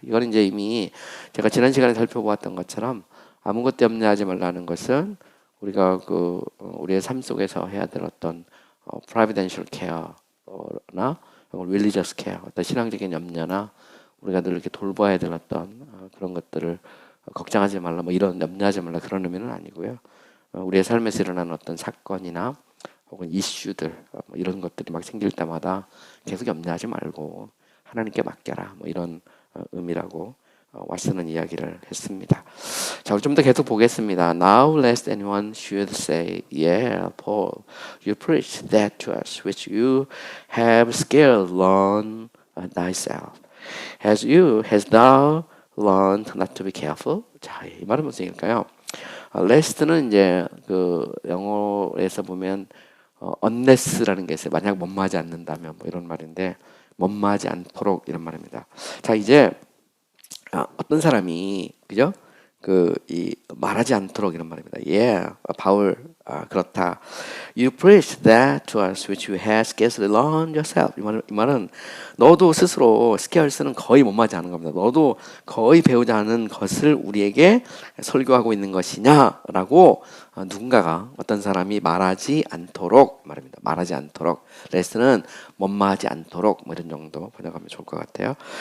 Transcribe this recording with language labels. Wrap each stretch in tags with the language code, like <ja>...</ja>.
<ko>이건 이제 이미 제가 지난 시간에 살펴보았던 것처럼 아무것도 염려하지 말라는 것은 우리가 우리의 삶 속에서 해야 될 어떤 providential care나 religious care, 어떤 신앙적인 염려나 우리가 늘 이렇게 돌봐야 될 어떤 그런 것들을 걱정하지 말라, 뭐 이런 염려하지 말라 그런 의미는 아니고요. 우리의 삶에서 일어나는 어떤 사건이나 혹은 이슈들 뭐 이런 것들이 막 생길 때마다 계속 염려하지 말고 하나님께 맡겨라, 뭐 이런 의미라고 왓슨은 이야기를 했습니다. 자, 우리 좀 더 계속 보겠습니다.</ko> <en>Now lest anyone should say, Yeah, Paul, you preach that to us which you have scarce learned thyself. Hast thou learn not to be careful.</en> <ko>자, 이 말은 무슨 얘기일까요? lest는 이제 그 영어에서 보면 unless라는 게 있어요. 만약 못마지 않는다면 뭐 이런 말인데 못마지 않도록 이런 말입니다. 자, 이제 어떤 사람이 그죠? 그 이 말하지 않도록 이런 말입니다. Yeah, 바울 그렇다.</ko> <en>You preach that to us which you have scarcely learned yourself.</en> <ko>이 말은 너도 스스로 스케어스는 거의 못 맞이 하는 겁니다. 너도 거의 배우지 않은 것을 우리에게 설교하고 있는 것이냐라고 누군가가 어떤 사람이 말하지 않도록 말입니다. 말하지 않도록. 레스는 못마하지 않도록 뭐 이런 정도 번역하면 좋을 것 같아요.</ko>